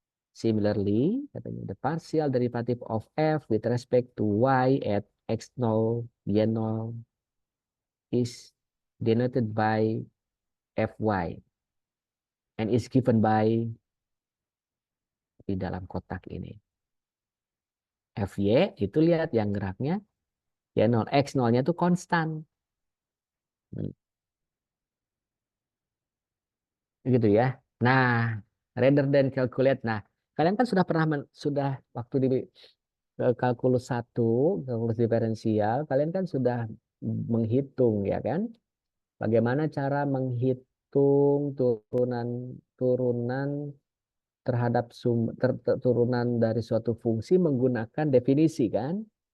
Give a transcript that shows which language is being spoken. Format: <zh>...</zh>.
<en>Similarly, katanya the partial derivative of f with respect to y at x0, y0 is denoted by fy and is given by</en> <id>di dalam kotak ini. Fy itu lihat yang geraknya y0, x0-nya itu konstan. Gitu ya.</id> <en>Nah, rather than calculate.</en> <id>Nah, kalian kan sudah pernah sudah waktu di kalkulus 1, kalkulus diferensial, kalian kan sudah menghitung ya kan? Bagaimana cara menghitung turunan terhadap turunan dari suatu fungsi menggunakan definisi kan?</id>